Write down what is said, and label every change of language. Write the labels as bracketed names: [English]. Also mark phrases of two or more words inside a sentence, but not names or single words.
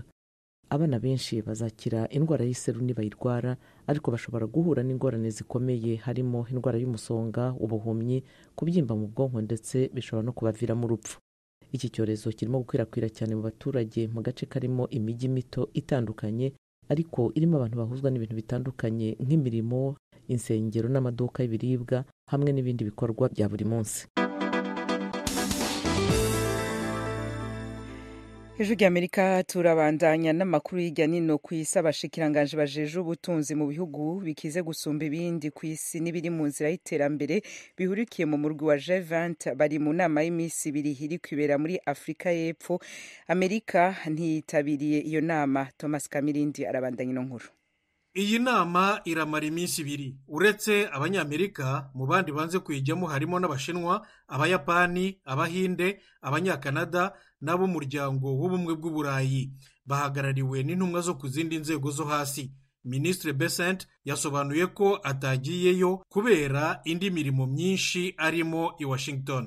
[Kinyarwanda] Abana benshi bazakira indwara y'iseru nibayirwara, ariko bashobora guhura n'ingorane zikomeye harimo indwara y'umusonga, ubuhumyi, kubyimba mu bwonko ndetse bishobora no kubaviramo urupfu. Iki cyorezo kirimo gukwirakwira cyane mu baturage mu gace karimo imijyi mito itandukanye, ariko irimo abantu bahuzwa n'ibintu bitandukanye nk'imirimo, insengero n'amaduka y'ibiribwa hamwe n'ibindi bikorwa bya buri munsi. [Rundi] Ijwi ry'Amerika turabandanya n'amakuru y'ijya nino ku isi. Abashikiranganje bajeje ubutunzi mu bihugu bikize gusumba ibindi ku isi n'ibiri mu nzira y'iterambere bihurikiye mu murwi wa G20 bari mu nama y'imisi ibiri iri kwibera muri Afrika y'Epfo. Amerika ntiyitabiriye iyo nama. Thomas Kamirindi arabandanya ino nkuru. [Kinyarwanda] Iyi nama iramara iminsi ibiri. Uretse abanyamerika, mu bandi banze kuyijyamo harimo n'Abashinwa, Abayapani, Abahinde, Abanyakanada n'ab'umuryango w'ubumwe bw'Uburayi, bahagarariwe n'intumwa zo ku zindi nzego zo hasi. Ministre Besant yasobanuye ko atagiyeyo kubera indi mirimo myinshi arimo i Washington.